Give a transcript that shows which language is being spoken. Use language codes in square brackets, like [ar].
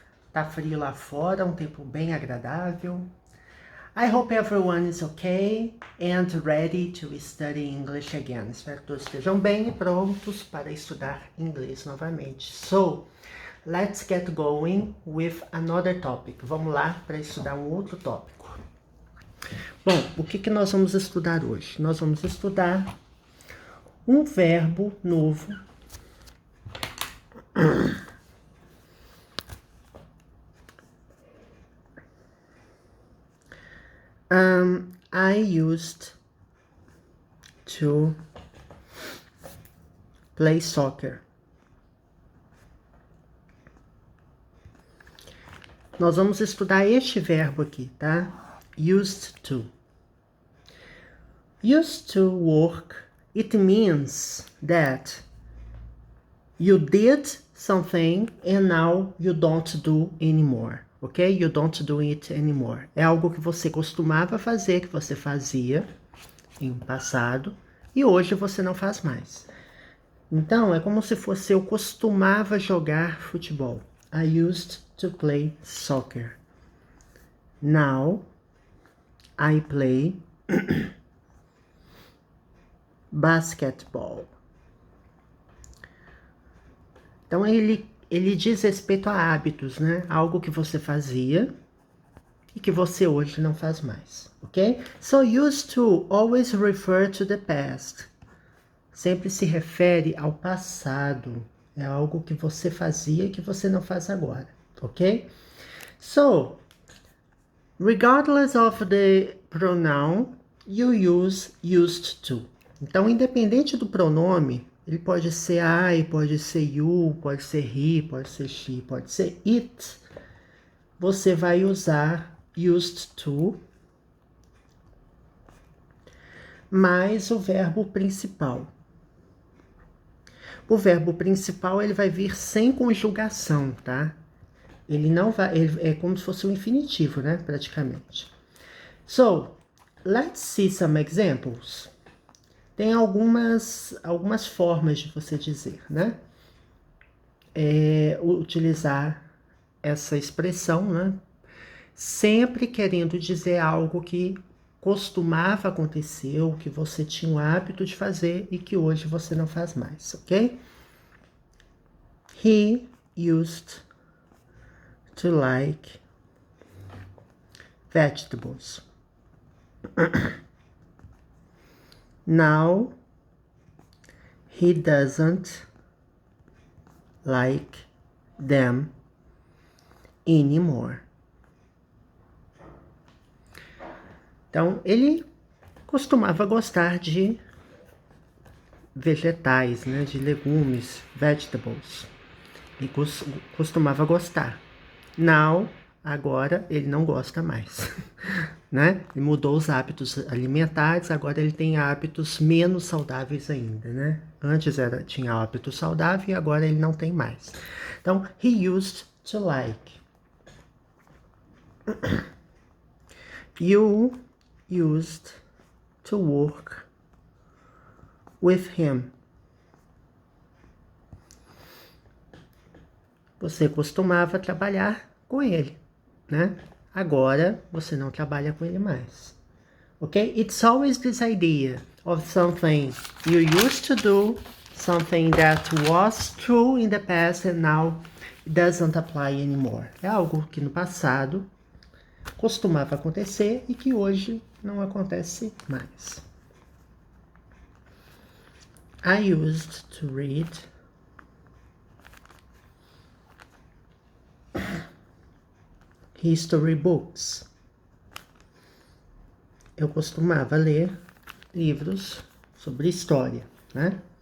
[pt] Tá frio lá fora, um tempo bem agradável. [en] I hope everyone is okay and ready to study English again. [pt] Espero que todos estejam bem e prontos para estudar inglês novamente. [en] So, let's get going with another topic. [pt] Vamos lá para estudar um outro tópico. Bom, o que nós vamos estudar hoje? Nós vamos estudar um verbo novo [en] I used to play soccer. [pt] Nós vamos estudar este verbo aqui, tá? [en] Used to. Used to work, it means that you did something and now you don't do anymore, ok? You don't do it anymore. [pt] É algo que você costumava fazer, que você fazia em um passado e hoje você não faz mais. Então, é como se fosse eu costumava jogar futebol. [en] I used to play soccer. Now, I play basketball. [pt] Então, ele diz respeito a hábitos, né? Algo que você fazia e que você hoje não faz mais, ok? [en] So, used to always refer to the past. [pt] Sempre se refere ao passado. É algo que você fazia e que você não faz agora, ok? [en] So, regardless of the pronoun, you use used to. [pt] Então, independente do pronome, ele pode ser I, pode ser you, pode ser he, pode ser she, pode ser it. Você vai usar used to mais o verbo principal. O verbo principal ele vai vir sem conjugação, tá? Ele não vai, é como se fosse um infinitivo, né? Praticamente. [en] So, let's see some examples. [pt] Tem algumas formas de você dizer, né? Utilizar essa expressão, né? Sempre querendo dizer algo que costumava acontecer, ou que você tinha o hábito de fazer e que hoje você não faz mais, ok? [en] He used to like vegetables. Now, he doesn't like them anymore. [pt] Então, ele costumava gostar de vegetais, né, de legumes, vegetables. Ele costumava gostar. Now, agora, ele não gosta mais, né? Ele mudou os hábitos alimentares, agora ele tem hábitos menos saudáveis ainda, né? Antes tinha hábito saudável e agora ele não tem mais. Então, [en] he used to like. You used to work with him. [pt] Você costumava trabalhar com ele, né? Agora você não trabalha com ele mais. Ok? [en] It's always this idea of something you used to do, something that was true in the past and now doesn't apply anymore. [pt] É algo que no passado costumava acontecer e que hoje não acontece mais. [en] I used to read history books. [pt] Eu costumava ler livros sobre história, né?